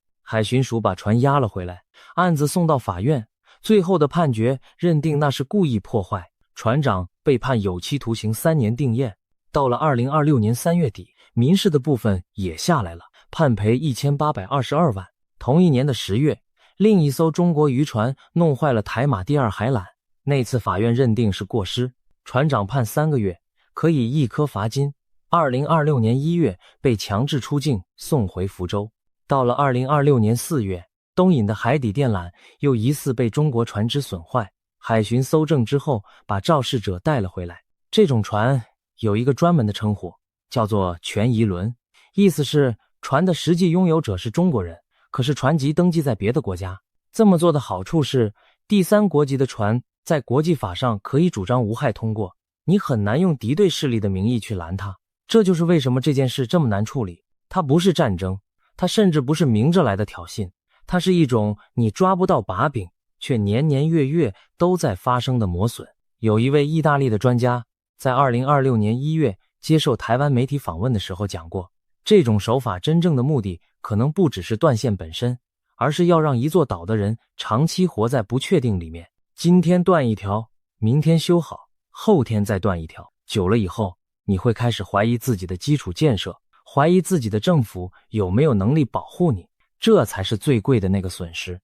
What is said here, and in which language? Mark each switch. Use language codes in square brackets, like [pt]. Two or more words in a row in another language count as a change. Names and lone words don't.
[zh] 海巡署把船押了回來，案子送到法院，最後的判決認定那是故意破壞。船長被判有期徒刑3年定讞。到了2026年3月底，民事的部分也下來了，判賠1822萬。同一年的10月，另一艘中国漁船弄壞了台馬第2海缆，那次法院認定是過失，船長判3個月，可以1顆罰金。2026年1月被強制出境送回福州。到了2026年4月，東引的海底電纜又疑似被中國船只損壞，海巡搜證之後把肇事者帶了回來。這種船有一個專門的稱呼，叫做權宜輪，意思是船的實際擁有者是中國人，可是船籍登記在別的國家。這麼做的好處是，第三國籍的船在國際法上可以主張无害通過，你很難用敌对勢力的名義去攔他。這就是為什麼這件事這麼難處理。它不是戰爭，它甚至不是明着來的挑釁，它是一種你抓不到把柄，卻年年月月都在發生的磨損。有一位意大利的專家在2026年1月接受台灣媒體訪問的時候講過，這種手法真正的目的可能不只是斷線本身，而是要讓一座島的人長期活在不確定裡面。今天斷一條，明天修好，後天再斷一條，久了以後，你會開始懷疑自己的基礎建設，懷疑自己的政府有沒有能力保護你，這才是最貴的那個損失。